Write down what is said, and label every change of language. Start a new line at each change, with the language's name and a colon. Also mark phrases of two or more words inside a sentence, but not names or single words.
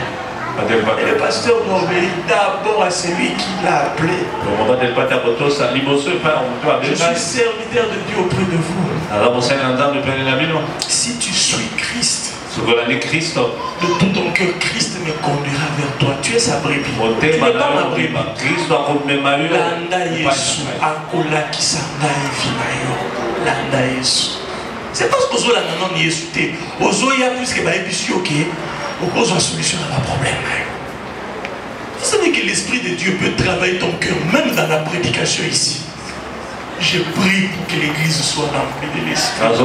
French: Et le pasteur doit obéir d'abord à celui qui l'a appelé. Je suis serviteur de Dieu auprès de vous. Si tu suis Christ, de tout ton cœur, Christ me conduira vers toi. Tu es sa brebis. Tu n'es pas ma brebis.
Lingala: Landa Yesu, akola kisanga evinayo. Landa Yesu.
French: C'est parce que vous avez un Yesu. Vous avez plus que vous avez une solution à la problème. Vous savez que l'Esprit de Dieu peut travailler ton cœur, même dans la prédication ici. Je prie pour que l'église soit remplie de l'Esprit.